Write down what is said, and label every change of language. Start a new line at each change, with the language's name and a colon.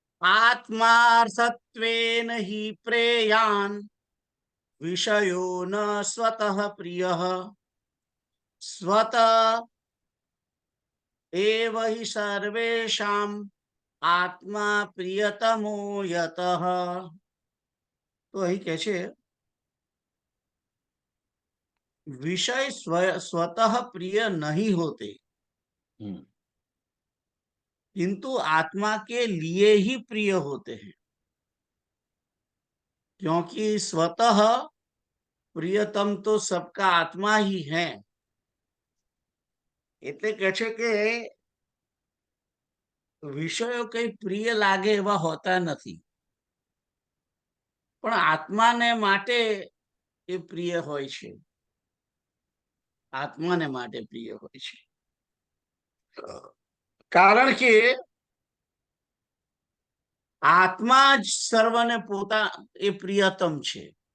Sanskrit: આત્માર્થત્વેન હિ પ્રેયાન વિષયો ન સ્વતઃ પ્રિયઃ સ્વત એવ હિ સર્વેષામ આત્મા પ્રિયતમો યતઃ.
Gujarati: તો અહીં કે છે
Hindi: विषय स्वतः प्रिय नहीं होते, किंतु आत्मा के लिए ही प्रिय होते हैं, क्योंकि स्वतः प्रियतम तो सबका आत्मा ही है.
Gujarati: એટલે કે છે કે વિષયો કઈ પ્રિય લાગે એવા હોતા નથી, પણ આત્માને માટે એ પ્રિય હોય છે. આત્માને માટે પ્રિય હોય છે, કારણ કે આત્મા જ સર્વને પોતા એ પ્રિયતમ છે.